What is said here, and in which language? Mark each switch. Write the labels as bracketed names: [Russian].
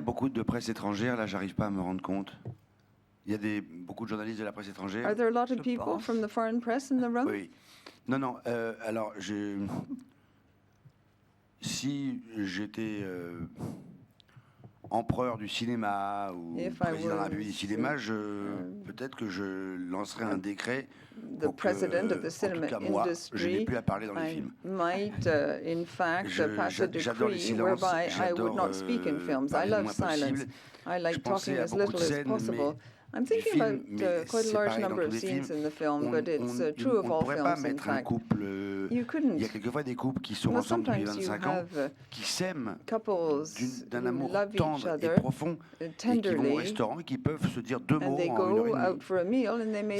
[French] beaucoup de presse étrangère, là j'arrive pas à me rendre compte. Il y a beaucoup de journalistes de la presse étrangère. [English] Are there a lot of people from the foreign press in the room? [French] Oui. Non, alors si j'étais empereur du cinéma ou président de la République du cinéma, peut-être que je lancerais un décret pour que, en tout cas moi, je n'ai plus à parler dans les films. [English] Might, in fact, pass a decree whereby I would not speak in films. I love silence. I like talking as little as possible. I'm thinking about quite a large number of scenes in the film, but it's true of all films, in fact. You couldn't. [French] Il y a quelquefois des couples qui sont ensemble depuis 25 ans, qui s'aiment d'un amour tendre et profond, et qui vont au restaurant et qui peuvent se dire deux mots en 1h30.